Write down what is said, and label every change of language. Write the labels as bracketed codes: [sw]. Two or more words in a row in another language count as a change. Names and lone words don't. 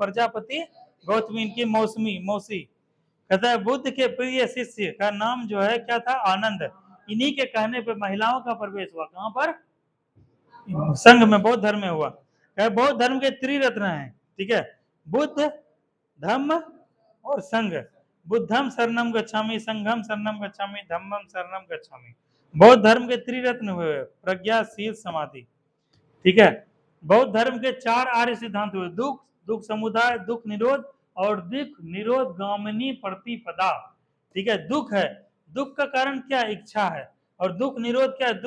[hi] प्रजापति गौतमी, इनकी मौसी। कहता है बुद्ध के प्रिय शिष्य का नाम जो है क्या था? आनंद। इन्हीं के कहने पर महिलाओं का प्रवेश हुआ। कहां पर? संघ में, बौद्ध धर्म में हुआ। बौद्ध धर्म के त्रिरत्न हैं, ठीक है। बुद्ध, धम्म और संघ। [pi] बुद्धम शरणम गच्छामि, संघम शरणम गच्छामि, धम्मम शरणम गच्छामि। [hi] बौद्ध धर्म के त्रिरत्न हुए, प्रज्ञा, शील, समाधि, ठीक है। बौद्ध धर्म के 4 आर्य सिद्धांत हुए, दुख, दुख समुदाय, दुख निरोध और दुख निरोध गामिनी प्रतिपदा, ठीक है। दुख है, दुख का कारण क्या? इच्छा है। और दुख निरोध क्या है?